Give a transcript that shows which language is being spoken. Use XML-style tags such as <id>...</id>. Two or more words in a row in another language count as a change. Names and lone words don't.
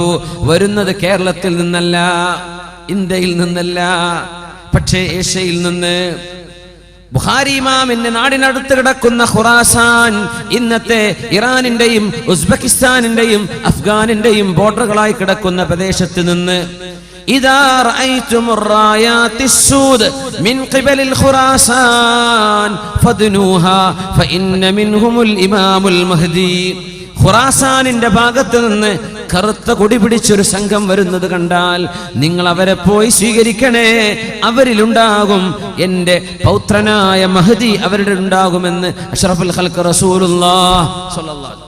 <ml>വരുന്നത് കേരളത്തിൽ നിന്നല്ല, ഇന്ത്യയിൽ നിന്നല്ല, പക്ഷേ ഏഷ്യയിൽ നിന്ന്. ബുഖാരി ഇമാമിന്റെ നാടിനടുത്ത് കിടക്കുന്ന ഖുറാസാൻ, ഇന്നത്തെ ഇറാനിന്റെയും ഉസ്ബെക്കിസ്ഥാനിന്റെയും അഫ്ഗാനിന്റെയും ബോർഡറുകളായി കിടക്കുന്ന പ്രദേശത്ത് നിന്ന്</ml> <ar>إذا رأيتم الرايات السود من قبل الخراسان فادنوها فإن منهم الإمام المهدي.</ar> <ml>ഖുറാസാനിന്റെ ഭാഗത്ത് നിന്ന് കറുത്ത കൊടി പിടിച്ചൊരു സംഘം വരുന്നത് കണ്ടാൽ നിങ്ങൾ അവരെ പോയി സ്വീകരിക്കണേ, അവരിലുണ്ടാകും എന്റെ പൗത്രനായ മഹ്ദി, അവരുടെ ഉണ്ടാകുമെന്ന്</ml> <ar>أشرف الخلق رسول الله صلى الله عليه.</ar>